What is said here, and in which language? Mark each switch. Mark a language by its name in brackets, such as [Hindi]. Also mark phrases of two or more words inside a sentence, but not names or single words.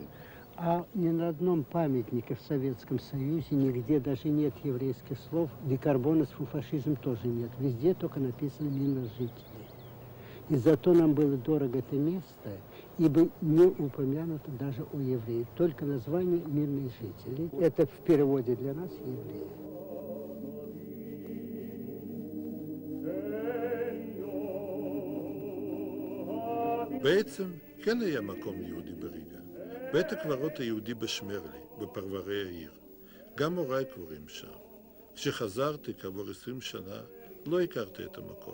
[Russian] А ни на одном памятнике в Советском Союзе нигде даже нет еврейских слов. Декарбонов, фашизм тоже нет. Везде только написано «мирных жителей». И зато нам было дорого это место, ибо не упомянуто даже о евреях, только название мирных жителей. Это в переводе для нас евреи. [Hebrew] בעצם כן היה מקום יהודי בריגה. בית הקברות היהודי בשמרלי, בפרברי העיר. גם הוריי קבורים שם. כשחזרתי כעבור 20 שנה, לא הכרתי את המקום.